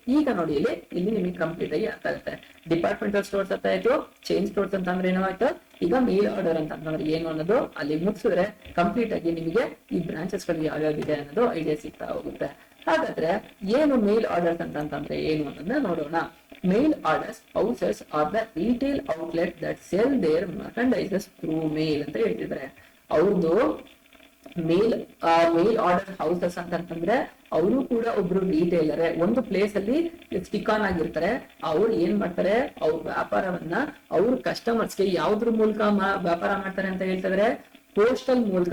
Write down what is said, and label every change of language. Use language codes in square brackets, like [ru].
[kn] ಈಗ ನೋಡಿ ಇಲ್ಲಿ ನಿಮಗೆ ಕಂಪ್ಲೀಟ್ ಆಗಿ ಅರ್ಥ ಆಗುತ್ತೆ. ಡಿಪಾರ್ಟ್ಮೆಂಟಲ್ ಸ್ಟೋರ್ಸ್ ಅರ್ಥ ಆಯ್ತು, ಚೈನ್ ಸ್ಟೋರ್ಸ್ ಅಂತ ಅಂದ್ರೆ ಏನಾಯ್ತು, ಈಗ ಮೇಲ್ ಆರ್ಡರ್ ಅಂತ ಅಂದ್ರೆ ಏನು ಅನ್ನೋದು ಅಲ್ಲಿ ಮುಗಿಸಿದ್ರೆ ಕಂಪ್ಲೀಟ್ ಆಗಿ ನಿಮಗೆ ಈ ಬ್ರಾಂಚಸ್ ಗಳು ಯಾವ್ಯಾವಿದೆ ಅನ್ನೋದು ಐಡಿಯಾ ಸಿಗ್ತಾ ಹೋಗುತ್ತೆ. ಹಾಗಾದ್ರೆ ಏನು ಮೇಲ್ ಆರ್ಡರ್ಸ್ ಅಂತಂದ್ರೆ ಏನು ಅನ್ನೋದನ್ನ ನೋಡೋಣ. [en] Mail orders houses are the retail outlet that sell their merchandises through mail [kn] ಅಂತ ಹೇಳ್ತಿದ್ದಾರೆ. ಅವ್ರದ್ದು ಮೇಲ್ ಆರ್ಡರ್ ಹೌಸಸ್ ಅಂತಂದ್ರೆ ಅವರು ಕೂಡ ಒಬ್ರು ರಿಟೇಲರ್, ಒಂದು ಪ್ಲೇಸ್ ಅಲ್ಲಿ ಸ್ಟಿಕ್ ಆನ್ ಆಗಿರ್ತಾರೆ. ಅವ್ರು ಏನ್ ಮಾಡ್ತಾರೆ, ಅವ್ರ ವ್ಯಾಪಾರವನ್ನ ಅವ್ರ ಕಸ್ಟಮರ್ಸ್ಗೆ ಯಾವ್ದ್ರ ಮೂಲಕ ವ್ಯಾಪಾರ ಮಾಡ್ತಾರೆ ಅಂತ ಹೇಳ್ತಿದ್ರೆ, ಪೋಸ್ಟಲ್ ಮೂಲಕ.